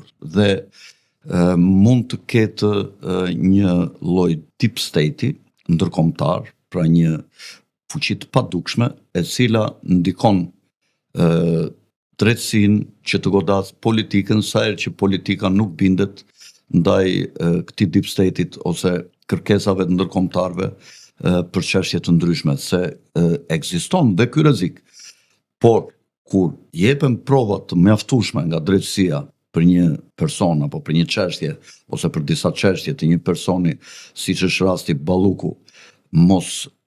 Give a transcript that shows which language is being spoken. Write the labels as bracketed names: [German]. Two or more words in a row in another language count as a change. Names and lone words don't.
[Albanian] Dhe mund të ketë një lloj [English] deep state- [Albanian] i ndërkombëtar, pra një fuqi të padukshme, e cila ndikon drejtësinë që të godas politikën, sa herë që politika nuk bindet ndaj këtij [English] deep state- [Albanian] it ose kërkesave të ndërkombëtarëve për çështje të ndryshme, se ekziston dhe ky rrezik. Por kur jepen prova të mjaftueshme nga drejtësia për një person apo për një çështje ose për disa çështje të një personi, siç është rasti Balluku, mos